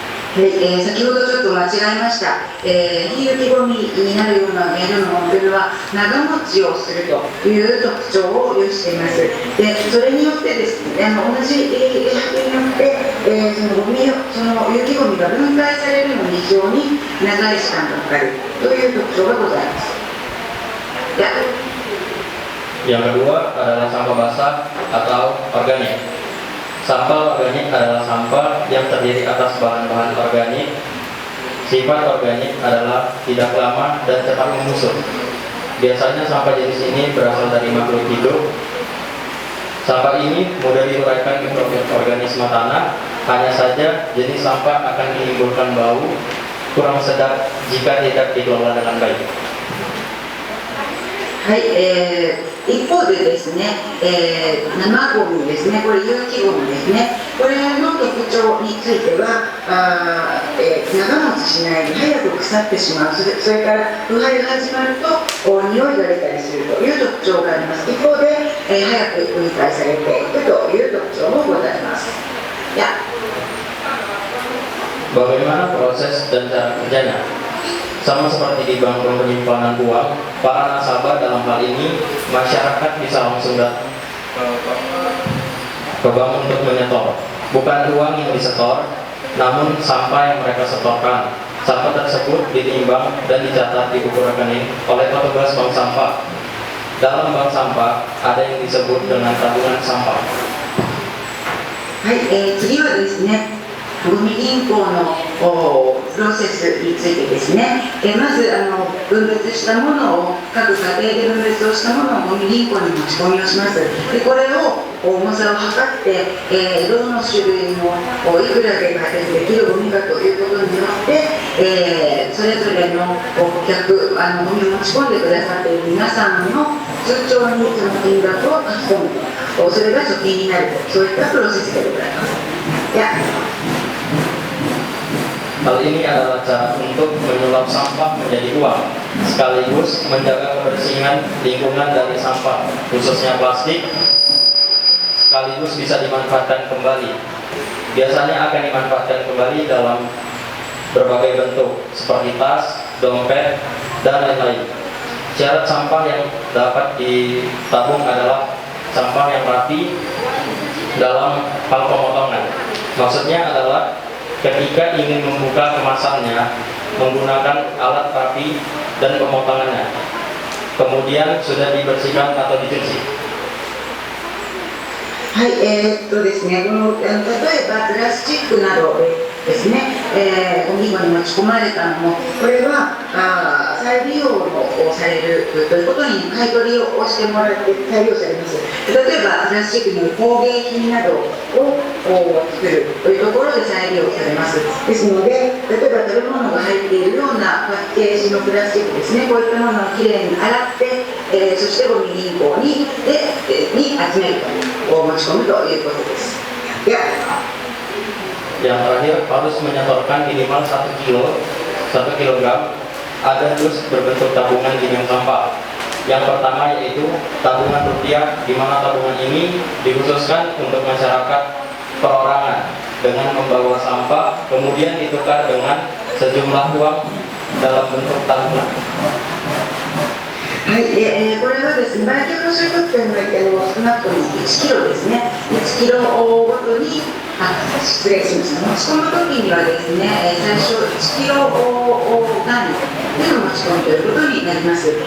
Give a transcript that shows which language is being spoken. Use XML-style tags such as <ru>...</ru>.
<ja>はい、先ほどちょっと間違えました。非有機ゴミになるような原料のものというのは長持ちをするという特徴を有しています。で、それによってですね、同じ発見によって、その有機ゴミが分解されるのに非常に長い時間がかかるという特徴がございます。</ja> <id>Yang kedua adalah sampah basah atau organik. Sampah organik adalah sampah yang terdiri atas bahan-bahan organik. Sifat organik adalah tidak lama dan cepat membusuk. Biasanya sampah jenis ini berasal dari makhluk hidup. Sampah ini mudah diuraikan mikroorganisme tanah. Hanya saja jenis sampah akan menimbulkan bau kurang sedap jika tidak dikelola dengan baik.</id> <ja>はい、一方でですね、生ゴミですね、これ有機ゴミですね、これの特徴については長持ちしないで早く腐ってしまう、それから腐敗が始まると匂いが出たりするという特徴があります。一方で、早く分解されていくという特徴もございます。</ja> <id>Bagaimana proses dan cara kerjanya? Sama seperti di bank penyimpanan uang, para nasabah dalam hal ini masyarakat bisa langsung datang ke bank untuk menyetor. Bukan uang yang disetor, namun sampah yang mereka setorkan. Sampah tersebut ditimbang dan dicatat di buku rekening oleh petugas bank sampah. Dalam bank sampah ada yang disebut dengan tabungan sampah.</id> <ja>はい、次はですね、ゴミ銀行のプロセスについてですね、まず分別したものを各家庭で分別をしたものをゴミ銀行に持ち込みをします。でこれを重さを測って、どの種類のいくらでできるゴミかということによって、それぞれの顧客ゴミを持ち込んでくださっている皆さんの通帳にその金額を書き込むと、それが貯金になると、そういったプロセスでございます。</ja> <id>Hal ini adalah cara untuk menyulap sampah menjadi uang, sekaligus menjaga kebersihan lingkungan dari sampah, khususnya plastik, sekaligus bisa dimanfaatkan kembali. Biasanya akan dimanfaatkan kembali dalam berbagai bentuk, seperti tas, dompet, dan lain-lain. Syarat sampah yang dapat ditabung adalah sampah yang rapi dalam hal pemotongan. Maksudnya adalah ketika ingin membuka kemasannya menggunakan alat rapi dan pemotongannya, kemudian sudah dibersihkan atau dicuci.</id> <ja>はい、ですね、例えばプラスチックなどですね、ゴミ箱に持ち込まれたのも、これは再利用をされるということに買い取りをしてもらって再利用されます。例えばプラスチックの工芸品などを作るというところで再利用されます。ですので、例えば食べ物が入っているようなパッケージのプラスチックですね、こういったものをきれいに洗って、そしてゴミ銀行に集めると持ち込むということです。</ja> <id>Yang terakhir, harus menyetorkan minimal 1 kilogram. Ada dus berbentuk tabungan di bank sampah. Yang pertama yaitu tabungan rupiah, di mana tabungan ini dikhususkan untuk masyarakat perorangan dengan membawa sampah, kemudian ditukar dengan sejumlah uang dalam bentuk tabungan.</id> <ja>はい、これははですね、売却をするときというのは少なくとも1キロですね、1キロごとに、失礼しました、持ち込むときにはですね、最初1キロ単位での持ち込みということになります。</ja>